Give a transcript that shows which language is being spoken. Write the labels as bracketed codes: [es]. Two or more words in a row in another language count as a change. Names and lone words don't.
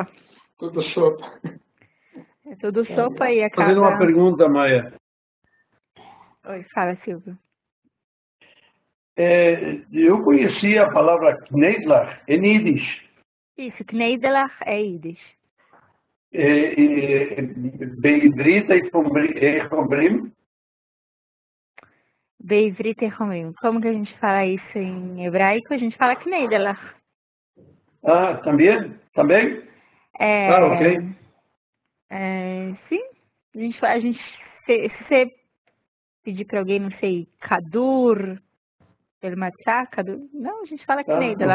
[pt] Tudo sopa. É tudo sopa e acaba... Fazendo uma pergunta, Maia. Oi, fala, Silvio. Eu conheci a palavra Kneidlach em Yiddish. Isso, Kneidlach é Yiddish. [he] בעברית איך אומרים? בעברית איך אומרים. [pt] Como que a gente fala isso em hebraico? A gente fala Kneidlach. Ah, também? Ok. Sim. Se você pedir para alguém, não sei, Kadur, Kadur, não, a gente fala Kneidlach.